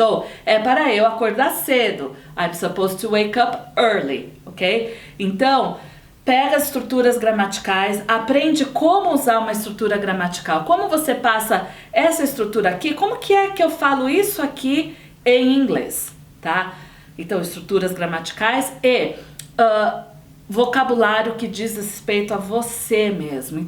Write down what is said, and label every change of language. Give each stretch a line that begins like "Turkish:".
Portuguese: Ou é para eu acordar cedo?
English: I'm supposed to wake up early. Ok?
Portuguese: Então, pega as estruturas gramaticais, aprende como usar uma estrutura gramatical. Como você passa essa estrutura aqui, como que é que eu falo isso aqui em inglês, tá? Então, estruturas gramaticais e vocabulário que diz respeito a você mesmo.